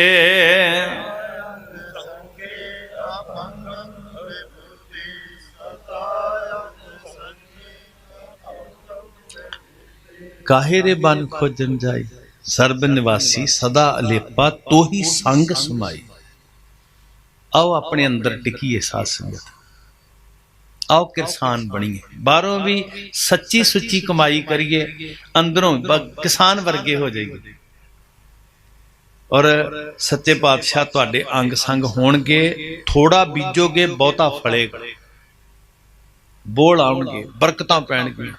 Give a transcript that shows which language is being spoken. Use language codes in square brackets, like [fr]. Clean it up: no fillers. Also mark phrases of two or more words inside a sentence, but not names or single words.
[pa] ਕਾਹੇ ਰੇ ਬਨ ਖੋਜਨ ਜਾਈ, ਸਰਬ ਨਿਵਾਸੀ ਸਦਾ ਅਲੇਪਾ, ਤੋ ਹੀ ਸੰਗ ਸਮਾਈ। ਆਓ ਅਪਨੇ ਅੰਦਰ ਟਿਕੀਏ ਸਾਧ ਸੰਗਤ, ਆਓ ਕਿਸਾਨ ਬਣੀਏ, ਬਾਹਰੋਂ ਭੀ ਸੱਚੀ ਸੁੱਚੀ ਕਮਾਈ ਕਰੀਏ, ਅੰਦਰੋਂ ਕਿਸਾਨ ਵਰਗੇ ਹੋ ਜਾਈਏ। ਔਰ ਸੱਚੇ ਪਾਤਸ਼ਾਹ ਤੁਹਾਡੇ ਅੰਗ ਸੰਗ ਹੋਣਗੇ, ਥੋੜ੍ਹਾ ਬੀਜੋਗੇ ਬਹੁਤਾ ਫਲੇਗਾ, ਬੋਲ ਆਉਣਗੇ, ਬਰਕਤਾਂ ਪੈਣਗੀਆਂ।